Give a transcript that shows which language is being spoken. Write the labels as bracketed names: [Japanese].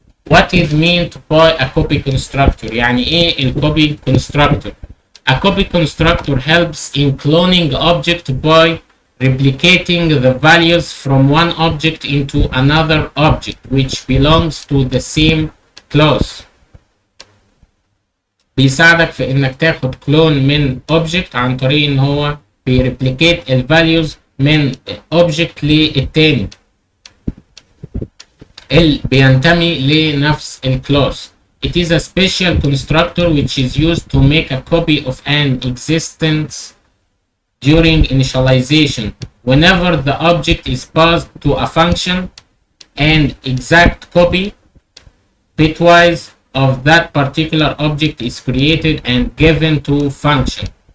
[English] What is meant by a copy constructor؟ [Arabic] يعني ايه ال [English] copy constructor؟ A copy constructor helps in cloning object by replicating the values from one object into another object which belongs to the same class. [Arabic] بيساعدك في انك تاخد كلون من object عن طريق ان هو بيريبليكيت الفاليوز من object للتاني اللي بينتمي لنفس الكلاس. [English] It is a special constructor which is used to make a copy of an existence during initialization. Whenever the object is passed to a function, an exact copy bitwise of that particular object is created and given to function.